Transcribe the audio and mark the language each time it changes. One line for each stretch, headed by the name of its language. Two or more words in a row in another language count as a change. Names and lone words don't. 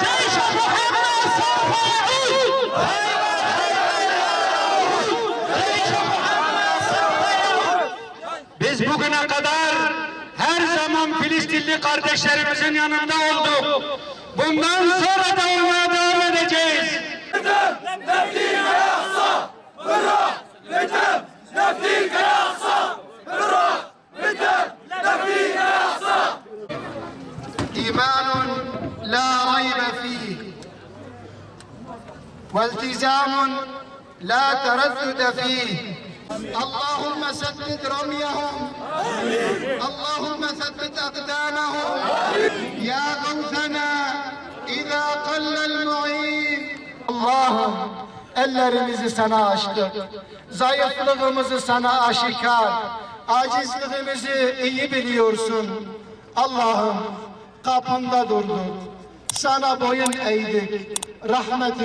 Arabic: جيش محمد صفا يهود! خيبر خيبر يا يهود! جيش محمد صفا يهود!
Turkish: Biz bugüne kadar her zaman Filistinli kardeşlerimizin yanında olduk. Bundan sonra da olmaya devam edeceğiz.
Arabic: إيمان لا ريب فيه والتزام لا تردد فيه اللهم ثبت رميهم اللهم ثبت أقدامهم يا غوثنا إذا قل المعين
Turkish: Allah'ım ellerimizi sana açtık. Zayıflığımızı sana aşikar. Acizliğimizi iyi biliyorsun. Allah'ım kapında durduk. Sana boyun eğdik.